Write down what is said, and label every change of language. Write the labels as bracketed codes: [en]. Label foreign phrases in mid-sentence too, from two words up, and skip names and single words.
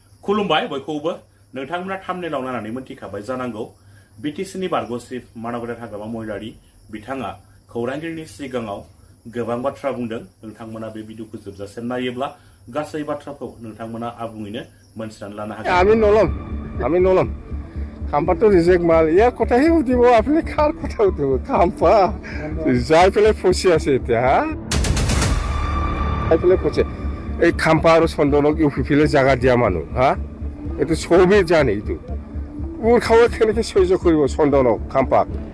[brx] खुलुमबाय बयखौबो नोंथांमोना थाम्बनेलाव नायनानै मोनथिखाबाय जानांगौ बिटिसिनि बारग'श्री मानगोदान हाग्रामा महिलारि बिथाङा खौरांगिरिनि सिगाङाव गोबां बाथ्रा बुंदों। नोंथांमोना बे भिडिअखौ जोबजासिम नायोब्ला गासै बाथ्राखौ नोंथांमोना आबुङैनो मोनथिनानै लानो हागोन। [as] আমি নলম খাম্পাটো রিজেক্ট মাল ইয়াৰ কথাহে সুধিব আপুনি কাৰ কথা সুধিব খাম্পা যাই পেলাই ফচি আছে এতিয়া যাই পেলাই ফচে এই খাম্পা আৰু চন্দনক ইউপিপিলে জাগা দিয়া মানুহ এইটো চবেই জানে এইটো মোৰ খাওয়া কেনেকে সহ্য কৰিব চন্দনক খাম্পাক